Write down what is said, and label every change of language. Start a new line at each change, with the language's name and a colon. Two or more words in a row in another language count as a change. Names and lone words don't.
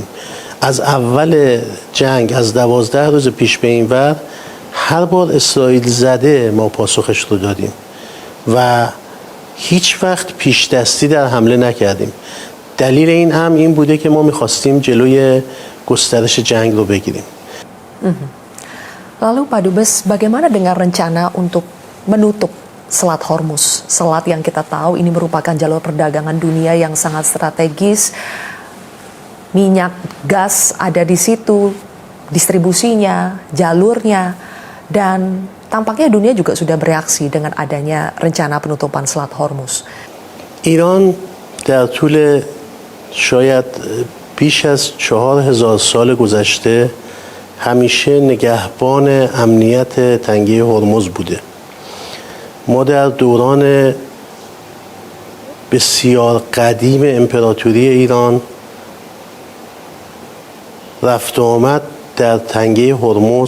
Persian: از اول جنگ، از 12 روز پیش به این ور، هر بار اسرائیل زده ما پاسخش رو دادیم و هیچ وقت پیش دستی در حمله نکردیم. دلیل این هم این بوده که ما میخواستیم جلوی گسترش جنگ رو بگیریم.
Indonesian: Lalu Pak Dubes, bagaimana dengan rencana untuk menutup Selat Hormuz? Selat yang kita tahu ini merupakan jalur perdagangan dunia yang sangat strategis. Minyak, gas ada di situ, distribusinya, jalurnya, dan tampaknya dunia juga sudah bereaksi dengan adanya rencana penutupan Selat Hormuz.
Persian: ایران در طول شاید بیش از 4000 سال گذشته همیشه نگهبان امنیت تنگه هرمز بوده. ما در دوران بسیار قدیم امپراتوری ایران رفت و آمد در تنگه هرمز